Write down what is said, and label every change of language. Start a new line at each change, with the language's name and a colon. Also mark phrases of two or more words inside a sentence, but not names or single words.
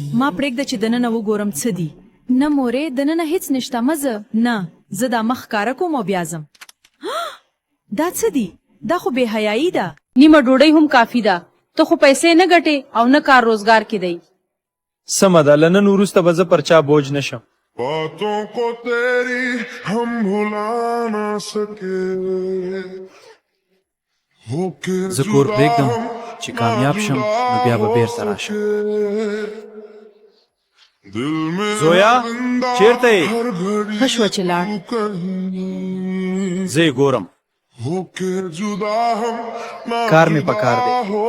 Pashto: ما پرېږده چې دننه وګورم څه دي. نه مورې دننه هیڅ نشته، مه ځه. نه زه دا مخ ښکاره کوم او بیا ځم. دا څه دي؟ دا خو بې حیایي ده. نیمه ډوډۍ هم کافي ده. ته خو پیسې نه ګټې او نه کار روزګار کې دی. سمه ده، له نن وروسته به زه پر چا بوج نشم.
Hindi: बातों को तेरी हम भुला ना सके
Pashto: زه کور پرېږدم چې کامیاب شم نو بیا به بیرته راشم. زویا چیرته یې؟ ښه شوه چې لاړ. زه یې ګورم. کار مې په کار دی.